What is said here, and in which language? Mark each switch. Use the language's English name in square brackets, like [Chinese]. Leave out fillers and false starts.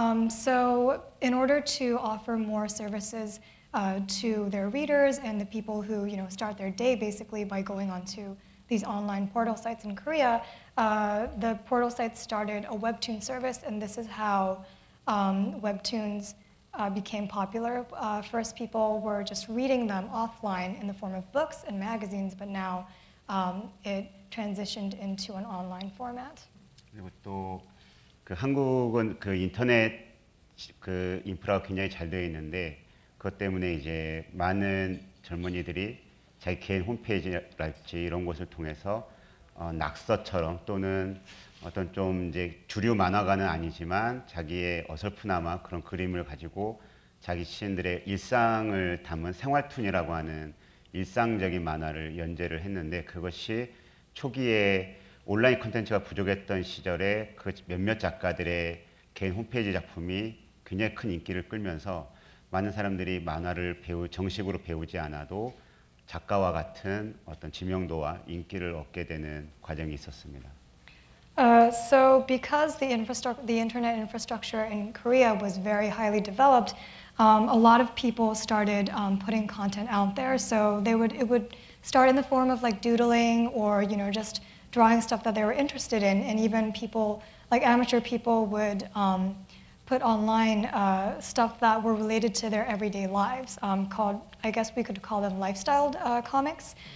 [English] So in order to offer more services to their readers and the people who start their day basically by going onto these online portal sites in Korea, the portal sites started a Webtoon service, and this is how Webtoons became popular. First, people were just reading them offline in the form of books and magazines, but now it transitioned into an online format. [Korean] 그리고 또 그 한국은 그 인터넷 그 인프라가 굉장히 잘 되어 있는데 그것 때문에 이제 많은 젊은이들이 자기 개인 홈페이지랄지 이런 곳을 통해서 낙서처럼 또는 어떤 좀 이제 주류 만화가는 아니지만 자기의 어설프나마 그런 그림을 가지고 자기 시인들의 일상을 담은 생활툰이라고 하는 일상적인 만화를 연재를 했는데 그것이 초기에 온라인 콘텐츠가 부족했던 시절에 그 몇몇 작가들의 개인 홈페이지 작품이 굉장히 큰 인기를 끌면서 많은 사람들이 만화를 정식으로 배우지 않아도 작가와 같은 어떤 지명도와 인기를 얻게 되는 과정이 있었습니다. [English] So because the internet infrastructure in Korea was very highly developed, a lot of people started putting content out there. So it would start in the form of like doodling or just drawing stuff that they were interested in, and even people like amateur people would put online stuff that were related to their everyday lives, I guess we could call them lifestyle comics.